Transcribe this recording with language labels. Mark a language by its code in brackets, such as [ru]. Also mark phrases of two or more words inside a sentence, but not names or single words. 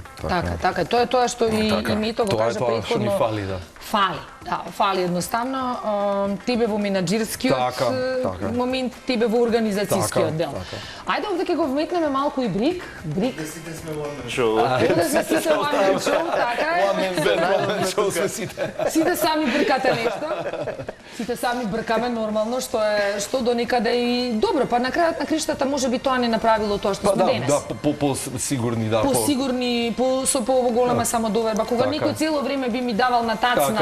[mk] Така, тоа е тоа што и Мито го кажа Тоа е тоа што ни претходно. фали, да. Фали едноставно. Тебе во менаџерскиот Така. момент, тебе во организацијскиот дел. Ајде овде ќе го вметнеме малку и брик. Шо? Да се сите [en] one man show, [mk] така е. Сите сами бркате нешто. Сите сами бркаме нормално, што до некаде и добро, па на крајот на криштата можеби тоа не направило тоа што сме денес. По-сигурни, да. По-сигурни, со голема самодоверба. Кога некој цело време би ми давал на тацна.